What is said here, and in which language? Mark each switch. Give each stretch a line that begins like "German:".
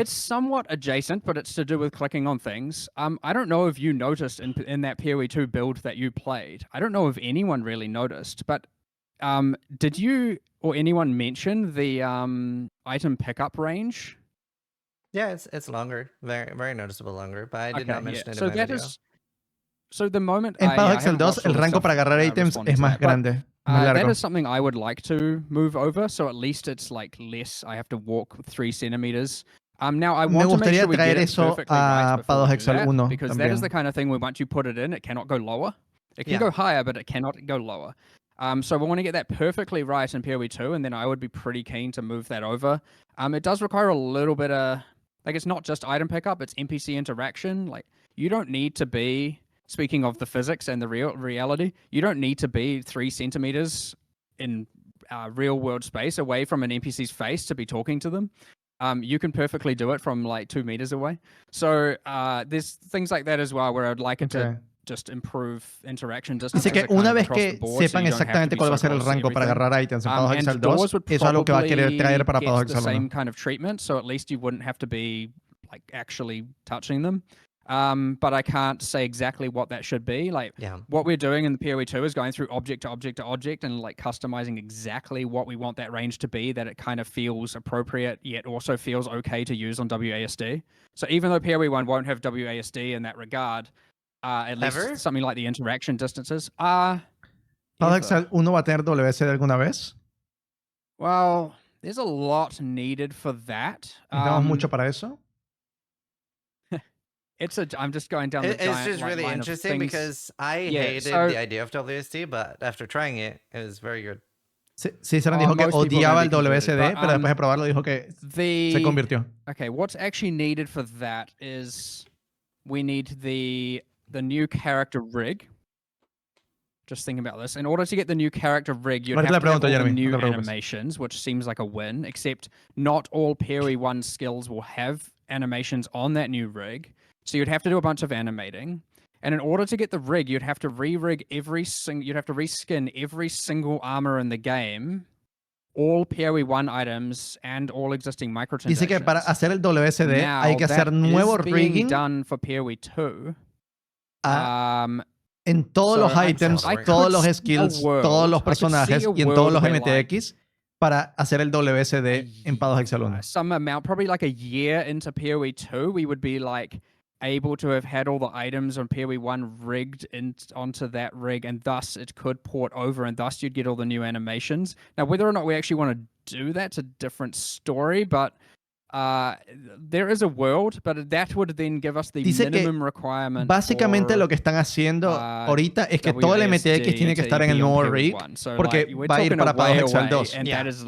English: it's somewhat adjacent, but it's to do with clicking on things. I don't know if you noticed in that PoE 2 build that you played. I don't know if anyone really noticed, but did you or anyone mention the item pickup range? Yeah, it's longer, very very noticeable longer, but I did not mention it in my video. So the moment
Spanish: en Path of Exile 2 el rango para agarrar items es más grande, más largo.
English: That is something I would like to move over, so at least it's like less. I have to walk 3 centimeters. Now I want to make sure we get it perfectly right before we do that, because that is the kind of thing where once you put it in, it cannot go lower. It can go higher, but it cannot go lower. So we want to get that perfectly right in PoE 2, and then I would be pretty keen to move that over. It does require a little bit of, like, it's not just item pickup, it's NPC interaction. Like, you don't need to be, speaking of the physics and the reality, you don't need to be 3 centimeters in real world space away from an NPC's face to be talking to them. You can perfectly do it from like 2 meters away. So there's things like that as well where I'd like it to just improve interaction.
Spanish: Dice que una vez que sepan exactamente cuál va a ser el rango para agarrar items en Path of Exile 2, eso es algo que va a querer traer para Path of Exile 1.
English: Same kind of treatment, so at least you wouldn't have to be like actually touching them. But I can't say exactly what that should be. Like what we're doing in the PoE 2 is going through object to object to object and like customizing exactly what we want that range to be, that it kind of feels appropriate yet also feels okay to use on WASD. So even though PoE 1 won't have WASD in that regard, at least something like the interaction distances.
Spanish: Path of Exile 1 va a tener WSD alguna vez?
English: Well, there's a lot needed for that.
Spanish: ¿Necesitamos mucho para eso?
English: I'm just going down the giant It's just really interesting because I hated the idea of WSD, but after trying it, it was very good.
Spanish: Zizaran dijo que odiaba el WSD, pero después de probarlo dijo que se convirtió.
English: Okay, what's actually needed for that is we need the new character rig. Just thinking about this. In order to get the new character rig, you'd have to have all the new animations, which seems like a win, except not all PoE 1 skills will have animations on that new rig. So you'd have to do a bunch of animating. And in order to get the rig, you'd have to re-rig you'd have to reskin every single armor in the game, all PoE 1 items, and all existing microtransactions.
Spanish: Dice que para hacer el WSD hay que hacer nuevo rigging
English: done for PoE 2.
Spanish: En todos los items, todos los skills, todos los personajes y en todos los MTX para hacer el WSD en Path of Exile 1.
English: Some amount, probably like a year into PoE 2, we would be like able to have had all the items on PoE 1 rigged onto that rig, and thus it could port over, and thus you'd get all the new animations. Now, whether or not we actually want to do that's a different story, but there is a world, but that would then give us the minimum requirement.
Spanish: Básicamente lo que están haciendo ahorita es que todo el MTX tiene que estar en el nuevo rig, porque va a ir para Path of Exile 2.